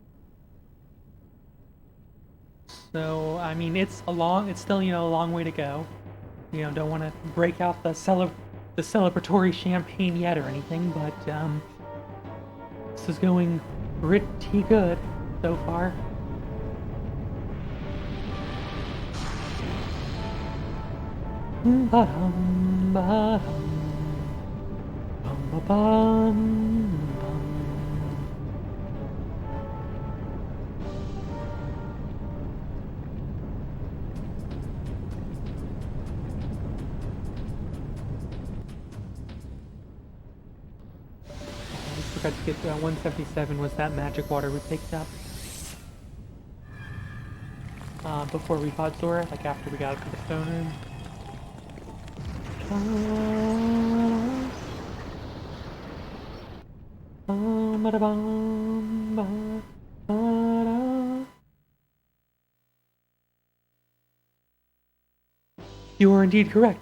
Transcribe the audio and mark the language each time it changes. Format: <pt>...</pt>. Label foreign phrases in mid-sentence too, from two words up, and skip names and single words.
<en>So I mean, it's still, you know, a long way to go. You know, don't want to break out the celebratory champagne yet or anything, but this is going pretty good so far. Ba-dum, ba-dum, bum-ba-bum, bum. I just forgot to get 177 was that magic water we picked up before we fought Zora, like after we got up to the stone room. You are indeed correct.</en>